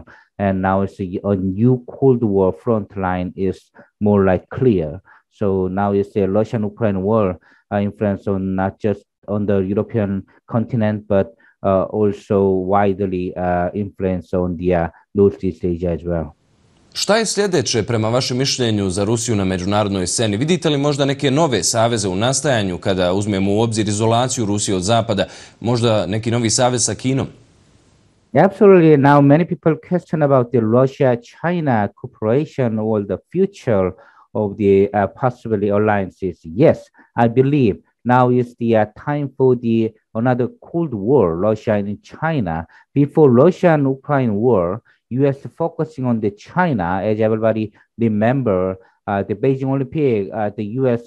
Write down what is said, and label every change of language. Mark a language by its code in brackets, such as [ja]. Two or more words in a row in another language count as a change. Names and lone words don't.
[en] And now it's a new Cold War front line is more like clear. So now it's the Russian-Ukraine war influence on not just on the European continent, but also widely influence on the Northeast Asia as well. [bs] Šta je sljedeće prema vašem mišljenju za Rusiju na međunarodnoj sceni? Vidite li možda neke nove saveze u nastajanju kada uzmemo u obzir izolaciju Rusije od Zapada, možda neki novi savez sa Kinom? [en] Absolutely. Now, many people question about the Russia-China cooperation or the future of the possibly alliances. Yes, I believe now is the time for the another Cold War, Russia and China. Before Russia and Ukraine war, U.S. focusing on the China, as everybody remember, the Beijing Olympic, the U.S.